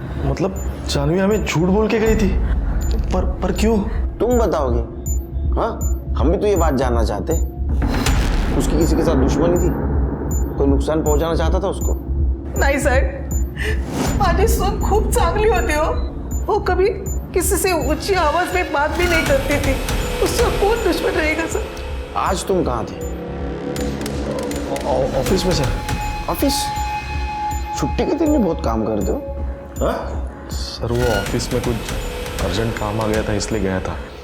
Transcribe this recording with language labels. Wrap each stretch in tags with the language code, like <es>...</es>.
<hi>मतलब जानवी हमें झूठ बोल के गई थी, पर क्यों? तुम बताओगे? हाँ, हम भी तो ये बात जानना चाहते। उसकी किसी के साथ दुश्मनी थी? कोई नुकसान पहुंचाना चाहता था उसको?</hi> <mr>नाही साहेब, माझी सून खूप चांगली होती हो।</mr> <hi>वो कभी किसी से ऊंची आवाज में बात भी नहीं करती थी। उसका कौन दुश्मन रहेगा सर? आज तुम कहाँ थे? ऑफिस में सर। ऑफिस? छुट्टी के दिन में बहुत काम करते हो। हाँ? सर वो ऑफिस में कुछ अर्जेंट काम आ गया था इसलिए गया था।</hi>